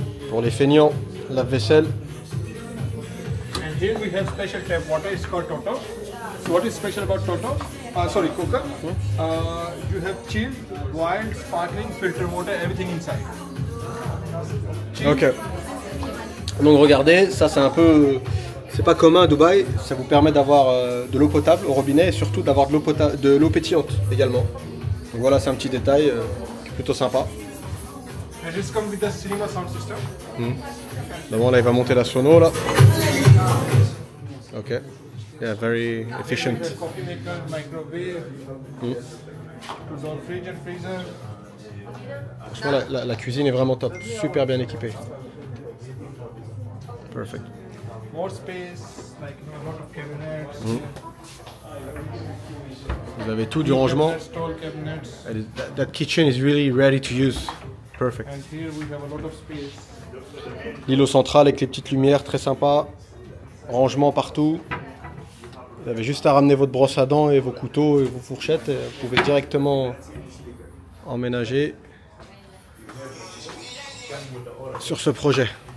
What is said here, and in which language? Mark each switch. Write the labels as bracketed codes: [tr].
[fr] Pour les feignants, lave-vaisselle. [en] And here we have special tap water. It's called Toto. So what is special about Toto? Sorry, cooker. You have chilled, wild, sparkling, filter water, everything inside. Ok. [fr] Donc regardez, ça c'est un peu, c'est pas commun à Dubaï. Ça vous permet d'avoir de l'eau potable au robinet et surtout d'avoir de l'eau pétillante également. Donc voilà, c'est un petit détail qui est plutôt sympa. [en] And this comes with the cinema sound system. [fr] D'abord là, il va monter la sono là. [en] Ok. Yeah, very efficient. We have coffee maker, microwave, to all fridge and freezer. [fr] Franchement, la cuisine est vraiment top, super bien équipée. [en] Perfect. More space, like a lot of cabinets. [fr] Vous avez tout du rangement. [en] Cabinets, tall cabinets. That kitchen is really ready to use. Perfect. And here we have a lot of space. [fr] L'îlot central avec les petites lumières, très sympa. Rangement partout. Vous avez juste à ramener votre brosse à dents et vos couteaux et vos fourchettes. Et vous pouvez directement emménager sur ce projet.